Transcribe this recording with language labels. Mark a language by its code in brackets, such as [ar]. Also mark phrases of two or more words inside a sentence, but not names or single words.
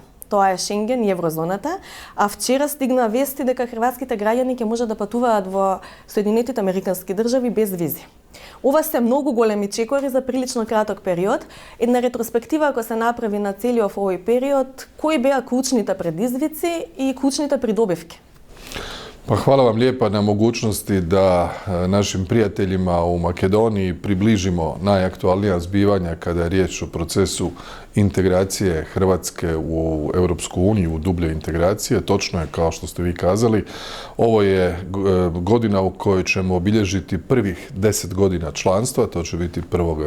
[mk] Тоа е Шенген и еврозоната, а вчера стигна вести дека хрватските граѓани ќе можат да патуваат во Соединетите Американски држави без визи. Ова се многу големи чекори за прилично краток период. Една ретроспектива ако се направи на целиот овој период, кои беа клучните предизвици и клучните придобивки? [hr] Pa hvala vam lijepa na mogućnosti da našim prijateljima u Makedoniji približimo najaktualnija zbivanja kada je riječ o procesu integracije Hrvatske u Europsku uniju, u dublje integracije. Točno je, kao što ste vi kazali, ovo je godina u kojoj ćemo obilježiti prvih 10 godina članstva, to će biti 1.